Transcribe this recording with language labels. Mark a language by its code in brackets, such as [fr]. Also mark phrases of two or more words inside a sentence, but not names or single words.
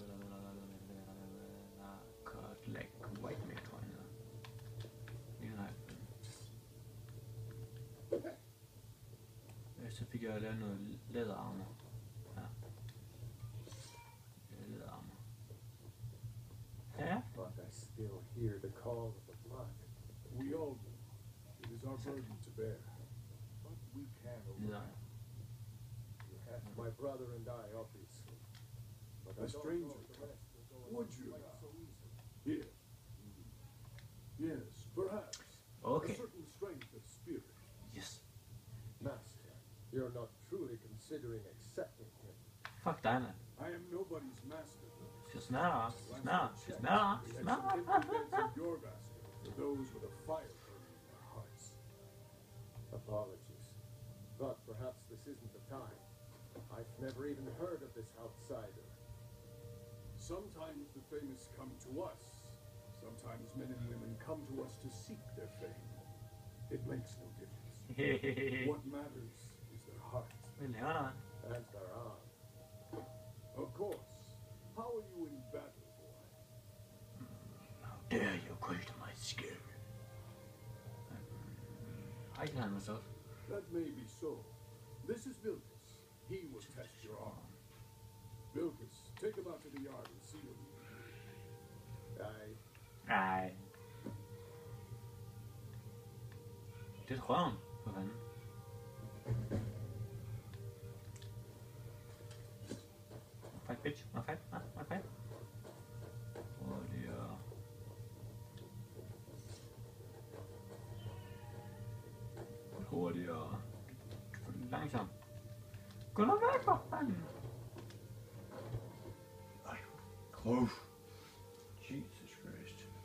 [da] Kotlak Whitemane, tror jeg han hedder. Så fik jeg lavet noget læderarmor. Ja. Læderarmor. Ja. [en] But I still hear the call of the flock. We all do. It is our burden to bear. But we can overcome. You have my brother and I, obviously. But A stranger, would you now? Here. Yes, perhaps. Okay. A certain strength of spirit. Yes. Master, you're not truly considering accepting him. [da] Fuck dig, mand. [en] I am nobody's master. [da] Skal snart. [en] We have some implements in your basket for those with a fire burning in their hearts. Apologies. But perhaps this isn't the time. I've never even heard of this outsider. Sometimes the famous come to us. Sometimes men and women come to us to seek their fame. It makes no difference. What matters is their heart. [da] Hvad laver der, mand? [en] And their arm. Of course. How are you in battle, boy? How dare you call to my skill? I can handle myself. That may be so. This is Vilkas. He will test your arm. Vilkas, take him out to the yard and see what he can do. [da] Nej. Det er røven, for fanden. [en] Fight, bitch. Wanna fight? Wanna fight? [da] Hurtigere. Hurtigere. Langsomt. Gå nu væk, for fanden. Ej. Krog. Jesus Christ.